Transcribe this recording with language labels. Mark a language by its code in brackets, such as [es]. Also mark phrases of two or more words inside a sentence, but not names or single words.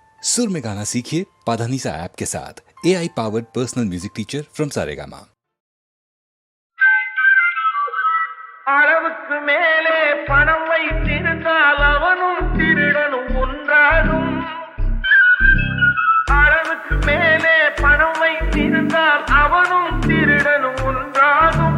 [hi] सुर में गाना सीखिए पाधानीसा ऐप के साथ। [en] AI powered personal music teacher from [hi] सारेगामा। [ta] அளவுக்கு மேலே பணம் வைத்திருந்தால் அவனும் திருடனும் ஒன்றாகும். அளவுக்கு மேலே பணம் வைத்திருந்தால் அவனும் திருடனும் ஒன்றாகும்.